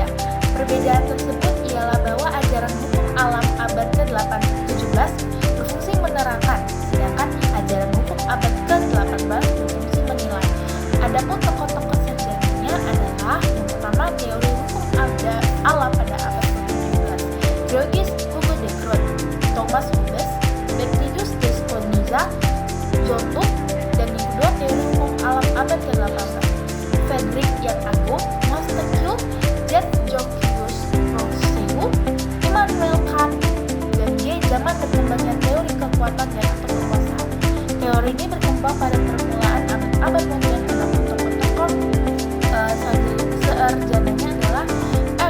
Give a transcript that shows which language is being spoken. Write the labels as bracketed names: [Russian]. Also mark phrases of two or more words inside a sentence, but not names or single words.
[Indonesian] Perbedaan tersebut ialah bahwa ajaran hukum alam abad ke-17 berfungsi menerangkan, sedangkan ajaran hukum abad ke-18 berfungsi menilai. Adapun tokoh-tokoh sejarahnya adalah yang pertama teori hukum alam pada abad ke-17, Georges Hugo de Groot, Thomas Hobbes, Baptiste de Spinoza, John Locke, dan yang kedua teori hukum alam abad ke-18, Frederick yang Agung, Montesquieu, Jacques Rousseau, Immanuel Kant, dan G. Zaman berkembangnya teori kekuatan dan kekuasaan. Teori ini berkembang pada permulaan abad modern dengan tokoh-tokoh seerjananya adalah F.